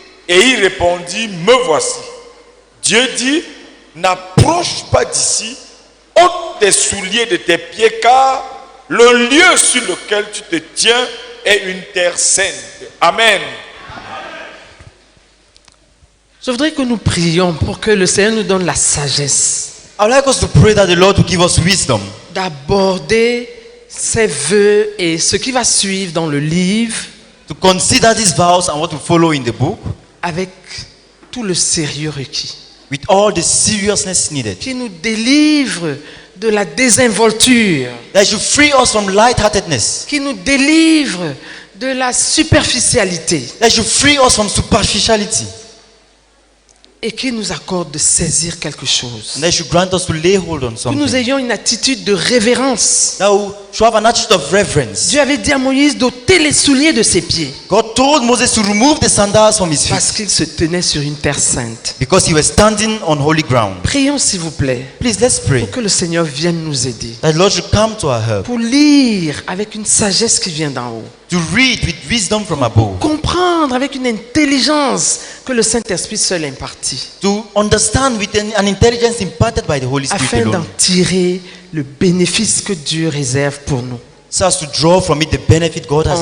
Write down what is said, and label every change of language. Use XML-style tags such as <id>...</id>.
<fr>Et il répondit, me voici. Dieu dit, n'approche pas d'ici, ôte tes souliers de tes pieds, car le lieu sur lequel tu te tiens est une terre sainte. Amen. Je voudrais que nous prions pour que le Seigneur nous donne la sagesse</fr> <en>I would like us to pray that the Lord will give us wisdom</en> <fr>d'aborder ses vœux et ce qui va suivre dans le livre</fr> <en>to consider these vows and what will follow in the book</en> <fr>avec tout le sérieux requis.</fr> <en>with all the seriousness needed.</en> <fr>Qui nous délivre de la désinvolture.</fr> <en>That should free us from lightheartedness.</en> <fr>Qui nous délivre de la superficialité.</fr> <en>That should free us from superficiality.</en> <fr>Et qui nous accorde de saisir quelque chose.</fr> <en>And that should grant us to lay hold on</en> <fr>Que</fr> <en>something.</en> <fr>nous ayons une attitude de révérence.</fr> <en>That we should have an attitude of reverence.</en> <fr>Dieu avait dit à Moïse d'ôter les souliers de ses pieds.</fr> <en>God told Moses to remove the sandals from his</en> <fr>Parce</fr> <en>feet</en> <fr>qu'il se tenait sur une terre sainte.</fr> <en>because he was standing on holy ground.</en> <fr>Prions s'il vous plaît.</fr> <en>Please, let's pray</en> <fr>Pour que le Seigneur vienne nous aider.</fr> <en>that the Lord should come to our help,</en> <fr>Pour lire avec une sagesse qui vient d'en haut.</fr> <en>to read with wisdom from above,</en> <fr>Comprendre avec une intelligence que le Saint-Esprit seul impartit.</fr> <en>to understand with an intelligence imparted by the Holy Spirit</en> <fr>Afin d'en</fr> <en>alone,</en> <fr>tirer le bénéfice que Dieu réserve pour nous.</fr> <en>so as to draw from it the benefit God has in</en>